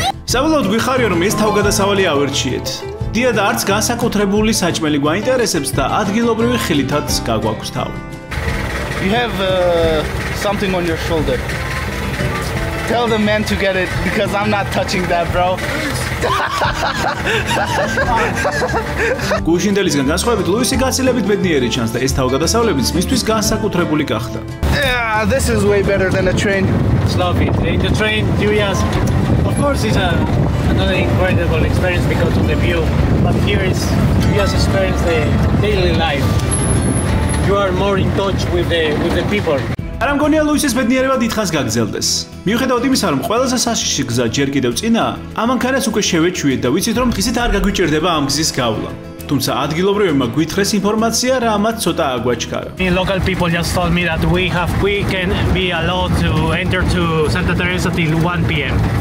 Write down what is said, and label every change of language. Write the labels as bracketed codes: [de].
[ka] საბოლოოდ გვიხარია რომ ეს თავგადასავალი ავერჩიეთ. დიად არც განსაკუთრებული საჭმელი გვაინტერესებს და ადგილობრივი ხილითაც გაგვაქვს თავი. [en] You have something on your shoulder. Tell the man to get it because I'm not touching that, bro. [ka] გუშინდელისგან განსხვავებით ლუისი გაცილებით ბედნიერი ჩანს და ეს თავგადასავლებიც მისთვის განსაკუთრებული გახდა. [en] Yeah, this is way better than a train. It's lovely. In the train, Julia's, of course, it's another incredible experience because of the view. But here is Julia's experience the daily life. You are more in touch with the people. [ka] არა მგონია ლუისის ბედნიერება დიდხანს გაგრძელდეს. მიუხედავად იმისა, რომ ყველაზე საშიში გზა ჯერ კიდევ წინაა, ამანქანას უკვე შევეჩვიეთ და ვიცით, რომ დღისით არ გაგვიჭირდება ამ გზის გავლა. თუმცა ადგილობრივებმა გვითხრეს ინფორმაცია, რამაც ცოტა აგვაჩქარა. [en] Local people just told me that we can be allowed to enter to Santa Teresa till 1 p.m.